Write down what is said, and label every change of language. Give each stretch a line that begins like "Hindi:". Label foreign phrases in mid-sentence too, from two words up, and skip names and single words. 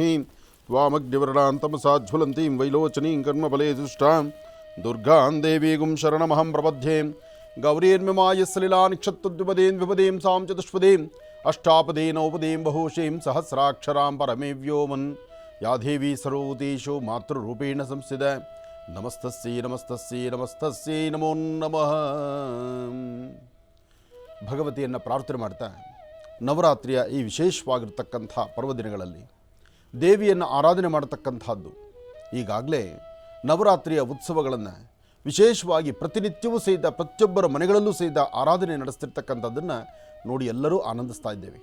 Sanskrit: ತ್ವಾಮಗ್ನಿವರ್ಣಾಂತಮಸಾಜ್ವಲಂತೀಂ ವೈಲೋಚನೀಂ ಕರ್ಮಫಲೇ ದುಷ್ಟಾಂ ದುರ್ಗಾಂ ದೇವೀಗುಂ ಶರಣಮಹಂ ಪ್ರಪದ್ಯೆ. ಗೌರೀರ್ಮಿಮಾಯ ಸಲಿಲಾನಿಕ್ಷತ್ತದ್ವಿಪದೇನ್ ವಿಪದೇಂ ಸಾಂ ಚತುಷ್ಪದೇಂ ಅಷ್ಟಾಪದೇನೋಪದೇಂ ಬಹೂಷೀಂ ಸಹಸ್ರಾಕ್ಷರಾಂ ಪರಮೇ ವ್ಯೋಮನ್. ಯಾ ದೇವಿ ಸರ್ವಭೂತೇಷು ಮಾತೃರೂಪೇಣ ಸಂಸ್ಥಿತ. ನಮಸ್ತಸ್ಯೈ ನಮಸ್ತಸ್ಯೈ ನಮಸ್ತಸ್ಯೈ ನಮೋ ನಮಃ.
Kannada: ಭಗವತಿಯನ್ನು ಪ್ರಾರ್ಥನೆ ಮಾಡ್ತಾ ನವರಾತ್ರಿಯ ಈ ವಿಶೇಷವಾಗಿರ್ತಕ್ಕಂಥ ಪರ್ವದಿನಗಳಲ್ಲಿ ದೇವಿಯನ್ನು ಆರಾಧನೆ ಮಾಡತಕ್ಕಂಥದ್ದು. ಈಗಾಗಲೇ ನವರಾತ್ರಿಯ ಉತ್ಸವಗಳನ್ನು ವಿಶೇಷವಾಗಿ ಪ್ರತಿನಿತ್ಯವೂ ಸಹಿತ ಪ್ರತಿಯೊಬ್ಬರ ಮನೆಗಳಲ್ಲೂ ಸಹಿತ ಆರಾಧನೆ ನಡೆಸ್ತಿರ್ತಕ್ಕಂಥದ್ದನ್ನು ನೋಡಿ ಎಲ್ಲರೂ ಆನಂದಿಸ್ತಾ ಇದ್ದೇವೆ.